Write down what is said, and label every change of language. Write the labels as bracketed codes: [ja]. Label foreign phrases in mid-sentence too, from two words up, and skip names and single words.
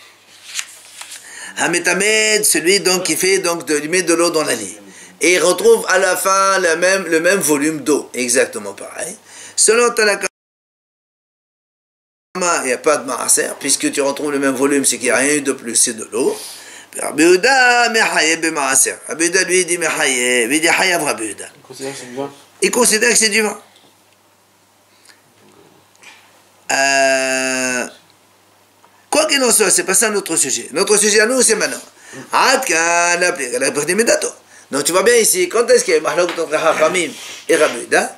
[fr] Hametamed, celui donc qui fait donc il met de l'eau dans la lit. Et il retrouve à la fin le même volume d'eau. Exactement pareil. Selon Tanakama, il n'y a pas de maaser, puisque tu retrouves le même volume, c'est qu'il n'y a rien eu de plus, c'est de l'eau. [he] רבי יהודה מחייב במעשר. [fr] Rabbi Yehuda lui dit mechaye, lui dit hayav Rabbi Yehuda. Il considère que c'est du vin. Quoi qu'il en soit, c'est pas ça notre sujet. Notre sujet à nous, c'est maintenant. Donc tu vois bien ici, quand est-ce qu'il y a mahlok entre Hachamim et Rabbi Yehuda?